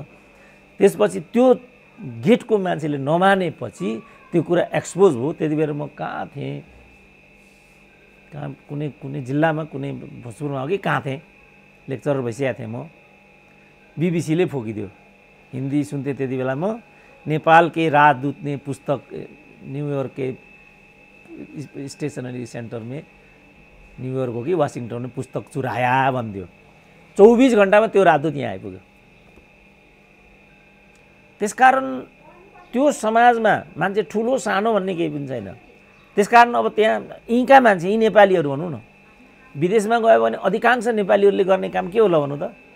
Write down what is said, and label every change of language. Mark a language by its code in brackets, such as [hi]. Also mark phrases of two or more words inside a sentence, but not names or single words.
[ne] त्यसपछि त्यो गेटको मान्छेले नमानेपछि त्यो कुरा एक्सपोज भयो। त्यति बेर म कहाँ थिएँ, कुनै जिल्लामा, कुनै भोजपुरमा हो कि कहाँ थिएँ, लेक्चरर भइसकेको थिएँ म। बीबीसीले फोकिदियो, हिन्दी सुन्थेँ त्यति बेला म। [hi] नेपाल के राजदूत ने पुस्तक न्यूयॉर्क के स्टेशनरी सेंटर में, न्यूयॉर्क हो कि वाशिंगटन में पुस्तक चुराया भनिदियो। [ne] 24 घण्टामा त्यो राजदूत यहाँ आइपुग्यो। त्यसकारण त्यो समाजमा मान्छे ठुलो सानो भन्ने केही पनि छैन। त्यसकारण अब त्यहाँ यीका मान्छे, यी नेपालीहरू भनौँ न, विदेशमा गयो भने अधिकांश नेपालीहरूले गर्ने काम के होला भन्नु त?